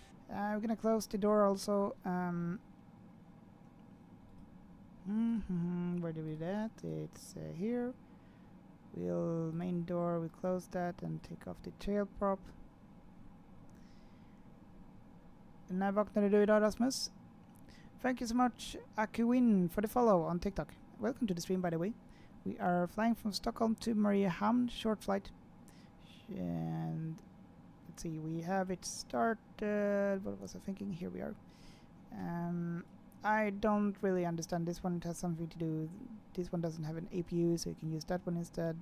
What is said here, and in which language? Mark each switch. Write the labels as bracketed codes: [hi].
[en] We're gonna close the door also. Where do we do that? It's here. Main door, we close that and take off the tail prop. [sv] När vaknade du idag, Rasmus? [en] Thank you so much, Akuin, for the follow on TikTok. Welcome to the stream, by the way. We are flying from Stockholm to Mariehamn, short flight. And let's see, we have it started. What was I thinking? Here we are. I don't really understand this one. It has something to do. This one doesn't have an APU, so you can use that one instead.